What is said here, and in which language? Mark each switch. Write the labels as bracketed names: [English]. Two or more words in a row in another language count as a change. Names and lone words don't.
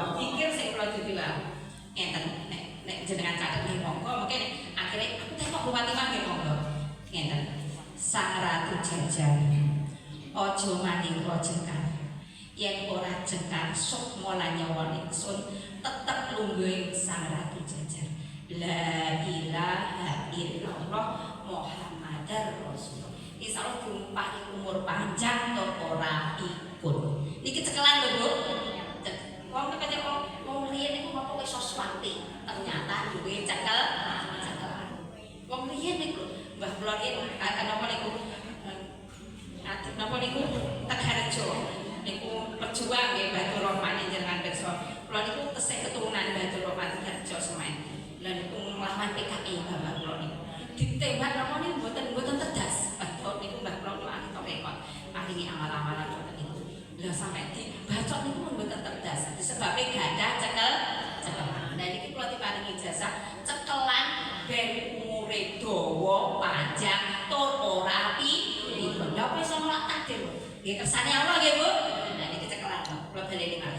[Javanese] Zikir sing kula dibilang. Ngeten nek jenengan catet nggih monggo mungkin akhire aku teh kok Bupati mah nggih monggo. Ngeten. Sang Ratu Jajar. Ojo maningko jengkar. Yen ora jengkar sok mola nyawa ingsun tetep lungguhing Sang Ratu Jajar. [Arabic] La ilaha illallah Muhammadar Rasulullah. [Javanese] insyaallah diumpahi umur panjang tur ora pikun. Iki cekelan lho, Bu. Wong kene wong riyen niku apa iso swati, ternyata duwe cekelan. Wong riyen niku Mbah kula riyen napa niku adik napa niku Tegarjo niku pejuang nggih Batur Rahman jenengan pirsa. Kula niku tesih keturunan Batur Rahman Tegarjo Semen. Lah niku nglawan PKI bapak kula niku. Ditembak napa niku mboten tedas. Batur niku Mbah kula niku ahli rekod, ahli amal-amalan ngoten niku. Lah sampai dibacok niku mboten tedas. Disebabke gadah cekelan. Nah niki kula diparingi ijazah cekelan ben umure dawa panjang tur ora pikun. Lha apa iso nolak takdir? Nggih kersane Allah nggih, Bu. Nah niki cekelan kula baleni malih.